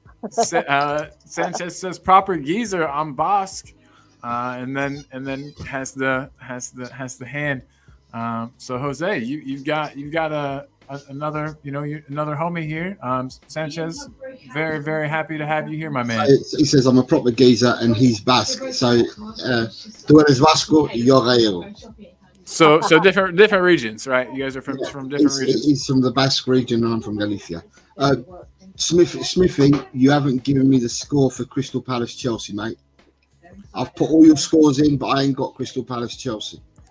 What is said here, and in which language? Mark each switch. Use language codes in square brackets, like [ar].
[en] Sanchez says proper geezer. I'm Basque. And then has the hand. So Jose, you've got another another homie here. Sanchez, very very happy to have you here, my man. He says I'm a proper geezer and he's Basque. [es] So tú eres vasco y yo gallego. [en] So different regions, right? You guys are from different regions. He's from the Basque region and I'm from Galicia. Smithy, you haven't given me the score for Crystal Palace Chelsea, mate. I've put all your scores in, but I ain't got Crystal Palace Chelsea.